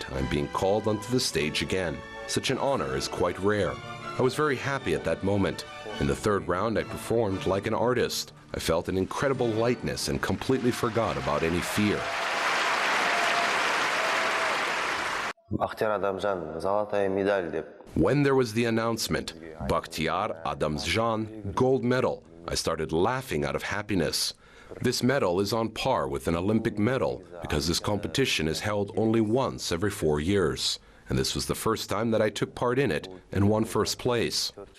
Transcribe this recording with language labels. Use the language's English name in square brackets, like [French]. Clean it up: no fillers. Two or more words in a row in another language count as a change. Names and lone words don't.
[English] I'm being called onto the stage again. Such an honor is quite rare. I was very happy at that moment. In the third round, I performed like an artist. I felt an incredible lightness and completely forgot about any fear. Bakhtiyar Adamzhan, [Russian] золотая медаль деп. [English] When there was the announcement, Bakhtiyar Adamzhan, gold medal, I started laughing out of happiness. This medal is on par with an Olympic medal because this competition is held only once every 4 years. And this was the first time that I took part in it and won first place.